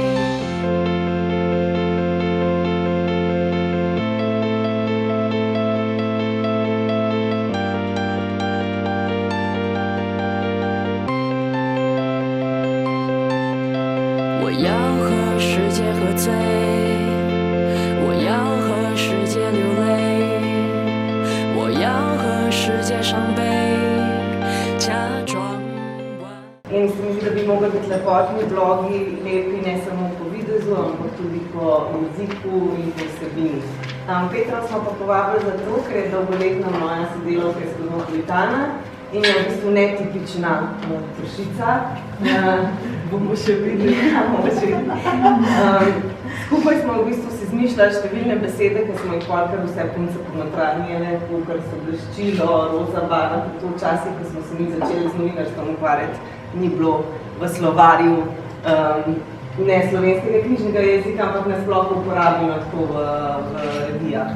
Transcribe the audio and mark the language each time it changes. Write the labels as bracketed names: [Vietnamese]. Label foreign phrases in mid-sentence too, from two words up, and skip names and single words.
[Chinese] 我要和世界喝醉，我要和世界流泪，我要和世界伤悲，假装完。 [Slovenian] In se mi zdi, da bi mogli biti lepotni blogi lepi ne samo po videzu, ampak tudi po jeziku in po vsebini. Petro smo pa povabili zato, ker je dolgoletna moja sodelavka iz Kozmopolitana in je v bistvu netipična pršica. Bomo še videli, skupaj smo v bistvu si izmišljali številne besede, ki smo jih polkar vse punce ponotranjile, kar so bleščilo, roza barva, to včasih, ko smo se mi začeli z novinarstvom ukvarjati, ni bilo v slovarju ne slovenskega knjižnega jezika, ampak nasploh uporabljeno tako v revijah.